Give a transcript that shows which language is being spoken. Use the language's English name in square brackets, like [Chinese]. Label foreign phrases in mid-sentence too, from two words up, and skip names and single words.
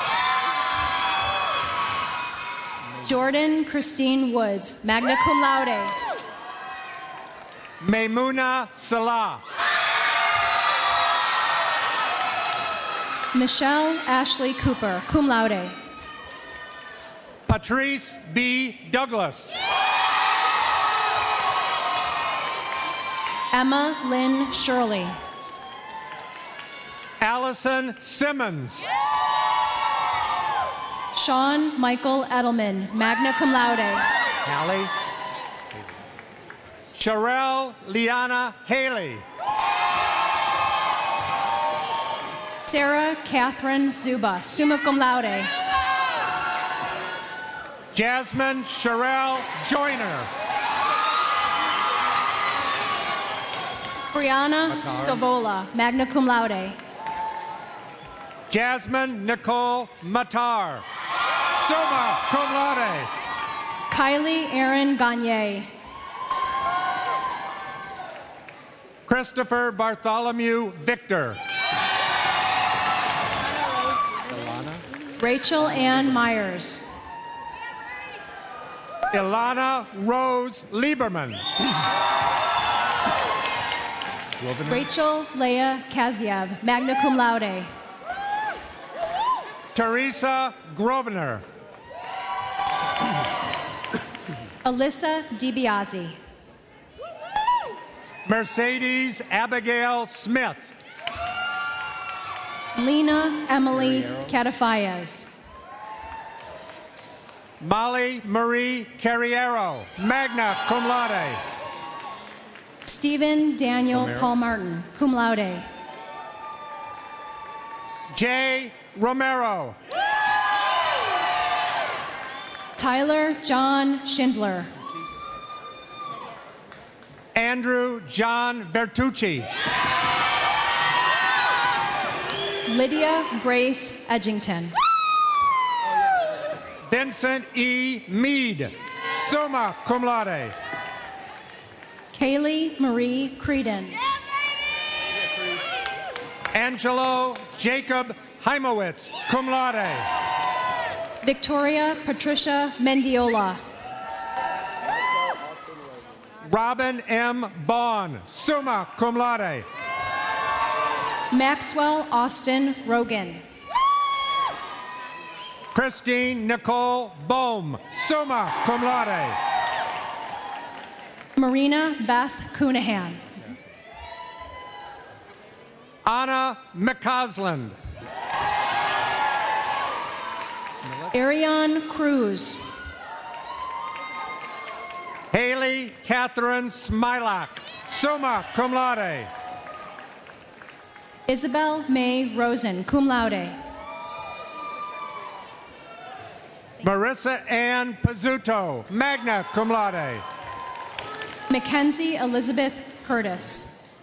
[English] Jordan Christine Woods, [Latin] magna cum laude. [English] Maymuna Salah. Michelle Ashley Cooper, [Latin] cum laude. [English] Patrice B. Douglas. Emma Lynn Shirley. Allison Simmons. Sean Michael Edelman, [Latin] magna cum laude. [English] Hallie. Sherelle Liana Haley. Sarah Catherine Zuba, [Latin] summa cum laude. [English] Jasmine Sherelle Joyner. Brianna Stavola, [Latin] magna cum laude. [English] Jasmine Nicole Matar. [Latin] Summa cum laude. [English] Kylie Aaron Gagne. Christopher Bartholomew Victor. Rachel Ann Myers. Ilana Rose Lieberman. Rachel Leah Kaziev, [Latin] magna cum laude. [English] Teresa Grosvenor. Alyssa DiBiase. Mercedes Abigail Smith. Lena Emily Catafayas. Molly Marie Carriero, [Latin] magna cum laude. [English] Stephen Daniel Paul Martin, [Latin] cum laude. [English] Jay Romero. Tyler John Schindler. Andrew John Bertucci. Lydia Grace Edgington. Vincent E. Mead, [Latin] summa cum laude. [English] Kaylee Marie Creedon. Angelo Jacob Heimowitz, [Latin] cum laude. [English] Victoria Patricia Mendiola. Robin M. Bond, [Latin] summa cum laude. [English] Maxwell Austin Rogan. Christine Nicole Bohm, [Latin] summa cum laude. [English] Marina Beth Coonahan. Anna McCausland. Ariane Cruz. Haley Catherine Smilak, [Latin] summa cum laude. [English] Isabel May Rosen, [Latin] cum laude. [English] Marissa Ann Pizzuto, [Latin] magna cum laude. [English] Mackenzie Elizabeth Curtis.